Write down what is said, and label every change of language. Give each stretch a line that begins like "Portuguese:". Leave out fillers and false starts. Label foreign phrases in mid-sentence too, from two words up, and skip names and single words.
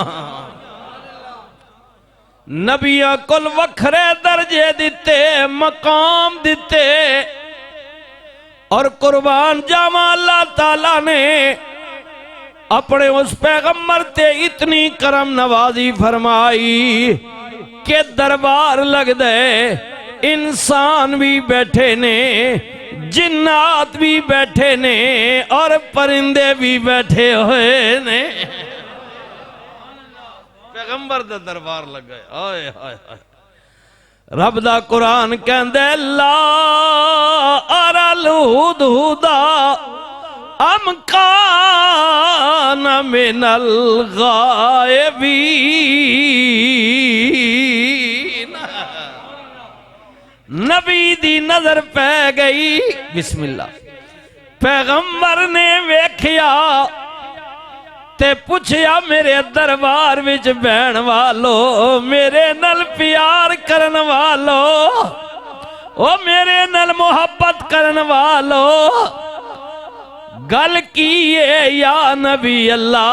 Punjabi: نبیاں کل وکھرے درجے دتے مقام دتے اور قربان جاوا اللہ تعالیٰ نے اپنے اس پیغمبر تے اتنی کرم نوازی فرمائی کے دربار لگ دے انسان بھی بیٹھے نے جنات بھی بیٹھے نے اور پرندے بھی بیٹھے ہوئے نے. پیغمبر دا دربار لگ گئے۔ ہائے ہائے ہائے. رب دا قرآن کہندے
Arabic: لا أرى الهدهد أم كان من الغائبين.
Punjabi: نبی دی نظر پے گئی. बिस्मिल्लाह। پیغمبر نے ویکھیا تے پچھیا میرے دربار وچ بہن والو میرے نال پیار کرن والو او میرے نال محبت کرن والو گل کی ہے
Arabic: يا نبي الله.